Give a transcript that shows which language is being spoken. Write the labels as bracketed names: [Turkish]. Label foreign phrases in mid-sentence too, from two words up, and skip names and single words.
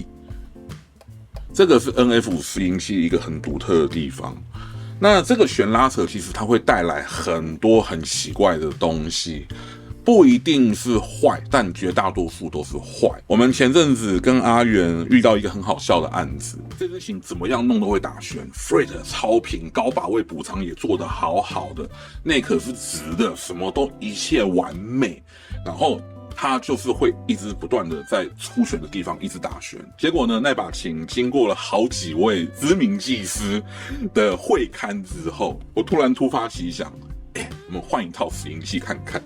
[Chinese] 這個是 NF5 拾音器一個很獨特的地方。那這個弦拉扯其實它會帶來很多很奇怪的東西。不一定是壞，但絕大多數都是壞。我們前陣子跟阿元遇到一個很好笑的案子，這支琴怎麼樣弄都會打旋 ，fret 超平，高把位補償也做得好好的，內殼是直的，什麼都一切完美，然後它就是會一直不斷的在出弦的地方一直打旋。結果呢，那把琴經過了好幾位知名技師的會勘之後，我突發奇想，我們換一套拾音器看看。